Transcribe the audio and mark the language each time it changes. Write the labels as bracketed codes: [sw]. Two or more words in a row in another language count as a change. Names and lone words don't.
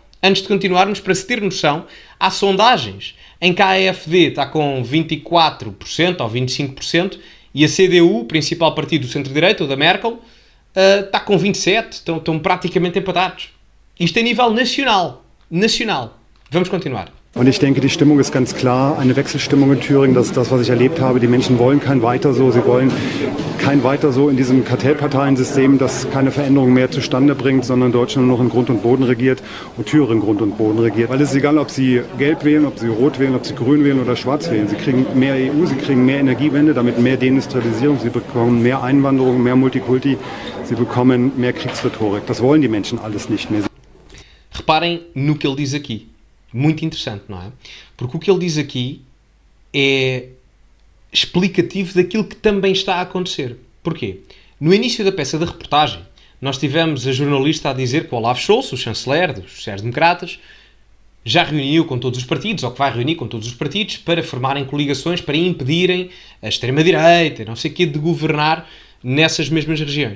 [pt] Antes de continuarmos, para se ter noção, há sondagens em que a AfD está com 24% ou 25% e a CDU, principal partido do centro-direita, o da Merkel, está com 27%, estão praticamente empatados. Isto a nível nacional. Vamos continuar. [de] Und ich denke, die Stimmung ist ganz klar, eine Wechselstimmung in Thüringen, das ist das, was ich erlebt habe. Die Menschen wollen kein Weiter so, sie wollen kein Weiter so in diesem Kartellparteiensystem, das keine Veränderung mehr zustande bringt, sondern Deutschland nur noch in Grund und Boden regiert und Thüringen Grund und Boden regiert. Weil es ist egal, ob sie gelb wählen, ob sie rot wählen, ob sie grün wählen oder schwarz wählen. Sie kriegen mehr EU, sie kriegen mehr Energiewende, damit mehr Deindustrialisierung, sie bekommen mehr Einwanderung, mehr Multikulti, sie bekommen mehr Kriegsrhetorik. Das wollen die Menschen alles nicht mehr. [pt] Reparem no que ele diz aqui. Muito interessante, não é? Porque o que ele diz aqui é explicativo daquilo que também está a acontecer. Porquê? No início da peça da reportagem, nós tivemos a jornalista a dizer que o Olaf Scholz, o chanceler dos sociais-democratas, já reuniu com todos os partidos, ou que vai reunir com todos os partidos, para formarem coligações, para impedirem a extrema-direita, não sei o quê, de governar nessas mesmas regiões.